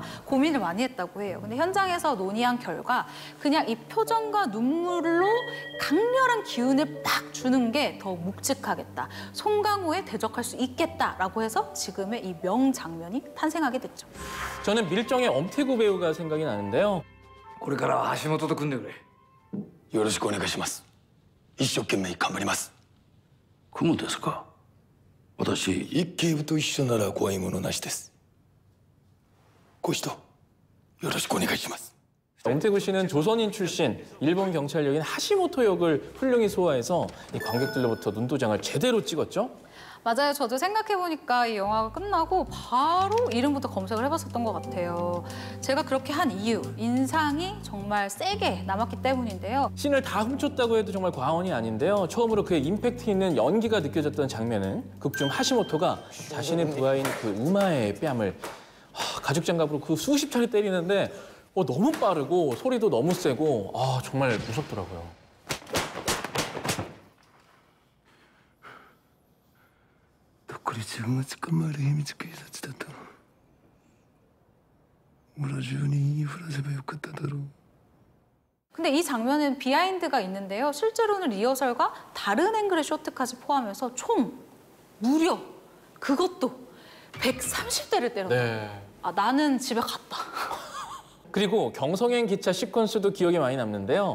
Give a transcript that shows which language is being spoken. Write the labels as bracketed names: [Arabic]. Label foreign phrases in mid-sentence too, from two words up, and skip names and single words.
[Korean] 고민을 많이 했다고 해요. 근데 현장에서 논의한 결과 그냥 이 표정과 눈물로 강렬한 기운을 팍 주는 게 더 묵직하겠다. 송강호에 대적할 수 있겠다라고 해서 지금의 이 명장면이 탄생하게 됐죠. 저는 밀정의 엄태구 배우가 생각이 나는데요. [Japanese] これからは橋本と組んでくれ。よろしくお願いします。一生懸命頑張ります。組むんですか？私、一警部と一緒なら怖いものなしです。ご指導よろしくお願いします。 [Korean] 엄태구 씨는 조선인 출신, 일본 경찰 역인 하시모토 역을 훌륭히 소화해서 이 관객들로부터 눈도장을 제대로 찍었죠. 맞아요. 저도 생각해보니까 이 영화가 끝나고 바로 이름부터 검색을 해봤었던 것 같아요. 제가 그렇게 한 이유, 인상이 정말 세게 남았기 때문인데요. 씬을 다 훔쳤다고 해도 정말 과언이 아닌데요. 처음으로 그의 임팩트 있는 연기가 느껴졌던 장면은 극중 하시모토가 자신의 부하인 그 우마의 뺨을 가죽 장갑으로 그 수십 차례 때리는데 너무 빠르고 소리도 너무 세고 정말 무섭더라고요. [Japanese] これ自分が捕まる秘密警察だったの。村中に言いふらせばよかっただろう。 [Korean] 근데 이 장면은 비하인드가 있는데요. 실제로는 리허설과 다른 앵글의 쇼트까지 포함해서 총 무려 그것도 130대를 때렸다. 네. 나는 집에 갔다. 그리고 경성행 기차 시퀀스도 기억에 많이 남는데요.